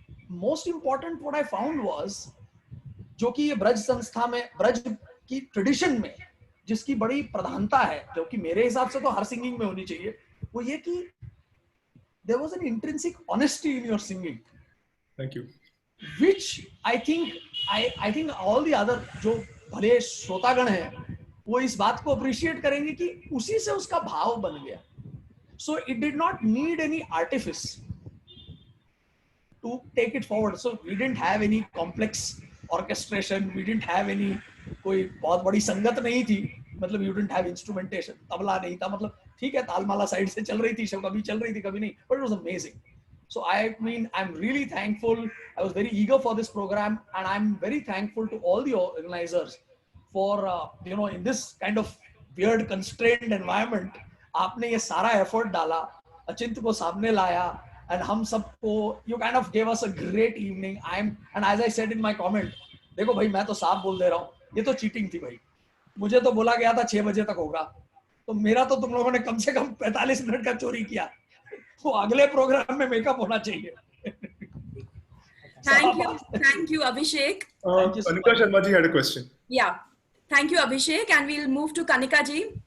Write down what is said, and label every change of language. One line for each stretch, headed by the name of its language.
English: most important what I found was,
Hindi: जो कि ये ब्रज संस्था में, ब्रज की ट्रेडिशन में जिसकी बड़ी प्रधानता है, जो कि मेरे हिसाब से तो हर सिंगिंग में होनी चाहिए, वो ये कि
English: there was an intrinsic honesty in your singing. Thank you. Which I think all the other
Hindi: जो भले श्रोतागण हैं वो इस बात को अप्रिशिएट करेंगे कि उसी से उसका भाव बन गया.
English: So it did not need any artifice to take it forward. So we didn't have any complex orchestration, we didn't have any,
Hindi: कोई बहुत बड़ी संगत नहीं थी, मतलब
English: you didn't have instrumentation,
Hindi: tabla नहीं था, मतलब ठीक है तालमाला साइड से चल रही थी, कभी चल रही थी कभी नहीं,
English: but it was amazing. So I mean, I'm really thankful. I was very eager for this program, and I'm very thankful to all the organizers for in this kind of weird constrained environment,
Hindi: आपने ये सारा effort डाला, अचिंत को सामने लाया,
English: and
Hindi: हम सबको
English: you kind of gave us a great evening. And as I said in my comment,
Hindi: देखो भाई मैं तो साफ बोल दे रहा हूँ, ये तो चीटिंग थी भाई. मुझे तो बोला गया था 6 बजे तक होगा, तो मेरा तो तुम लोगों ने कम से कम 45 मिनट का चोरी किया. वो अगले प्रोग्राम में मेकअप होना चाहिए.
English: Thank you, Abhishek. Kanika Sharma ji had a question. Yeah, thank you, Abhishek, and we'll move to Kanika ji.